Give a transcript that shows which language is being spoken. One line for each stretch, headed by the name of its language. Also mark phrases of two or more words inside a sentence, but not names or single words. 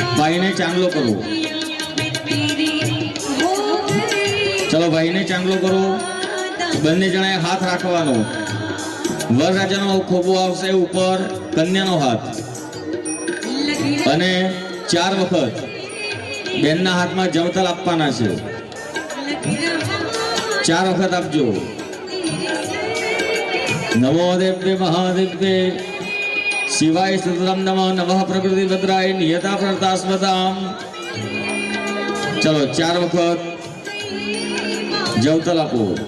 Gujarati: ભાઈ ને ચાંદલો કરો. ચલો ભાઈ ને ચાંદલો કરો। બંને જણાએ હાથ રાખવાનો। વરરાજાનો ખોબો આવશે ઉપર, કન્યાનો હાથ અને 4 વખત બેનના હાથમાં જવતલ આપવાના છે। 4 વખત આપજો।
Sanskrit: नमो देव्ये महादेव्ये शिवाय सुतराम नमः नमः प्रकृति भद्राय नियता प्रतास्मताम।
Gujarati: ચલો 4 વખત જવતલ આપો।